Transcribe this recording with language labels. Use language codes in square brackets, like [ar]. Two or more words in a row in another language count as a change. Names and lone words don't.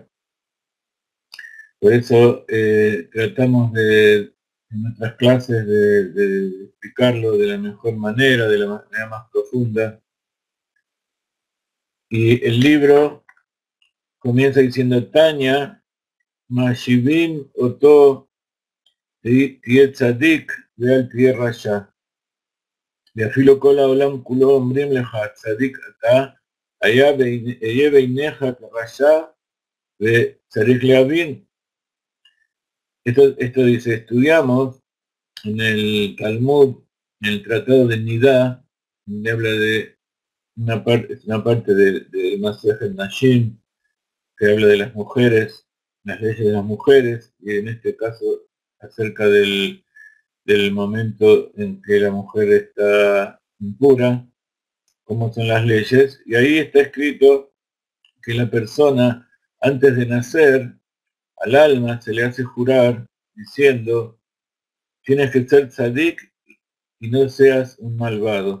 [es] Por eso tratamos en nuestras clases de explicarlo de la mejor manera, de la manera más profunda. Y el libro comienza diciendo: [he] תניא משביעין אותו תהי צדיק ואל תהי רשע. ואפילו כל העולם כולו אומרים לך, צדיק אתה, אהיה בעיניך כרשע, וצריך להבין. [es] Esto dice, estudiamos en el Talmud, en el Tratado de Nidá, donde habla de una parte de Masejet Nashim, que habla de las mujeres, las leyes de las mujeres, y en este caso acerca del momento en que la mujer está impura, cómo son las leyes, y ahí está escrito que la persona, antes de nacer, al alma se le hace jurar diciendo: tienes que ser tzadik y no seas un malvado.